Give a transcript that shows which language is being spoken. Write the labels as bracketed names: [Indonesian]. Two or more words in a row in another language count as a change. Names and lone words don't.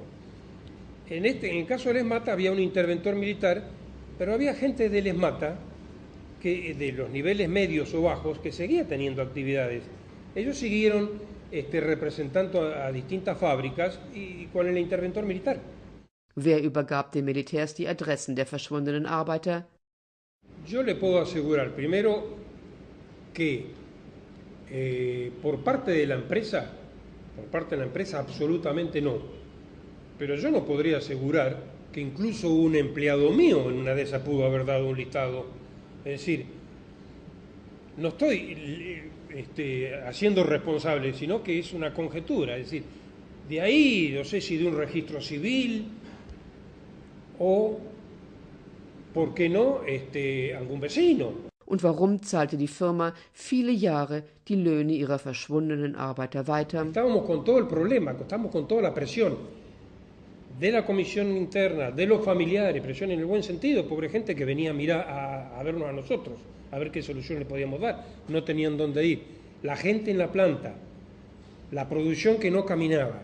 [Spanish] En el caso del ESMATA había un interventor militar, pero había gente del ESMATA, que de los niveles medios o bajos, que seguía teniendo actividades. Ellos siguieron representando a distintas fábricas y con el interventor militar. [German] Wer übergab den Militärs die Adressen der verschwundenen Arbeiter? [Spanish] Yo le puedo asegurar, primero, que por parte de la empresa absolutamente no. Pero yo no podría asegurar que incluso un empleado mío en una de esas pudo haber dado un listado. Es decir, no estoy haciendo responsable, sino que es una conjetura. Es decir, de ahí, no sé si de un registro civil o, ¿por qué no?, algún vecino. [German] Und warum zahlte die Firma viele Jahre die Löhne ihrer verschwundenen Arbeiter weiter? [Spanish] Estábamos con todo el problema, estábamos con toda la presión de la comisión interna, de los familiares, presión en el buen sentido, pobre gente que venía a mirar a vernos a nosotros, a ver qué solución le podíamos dar, no tenían dónde ir. La gente en la planta, la producción que no caminaba.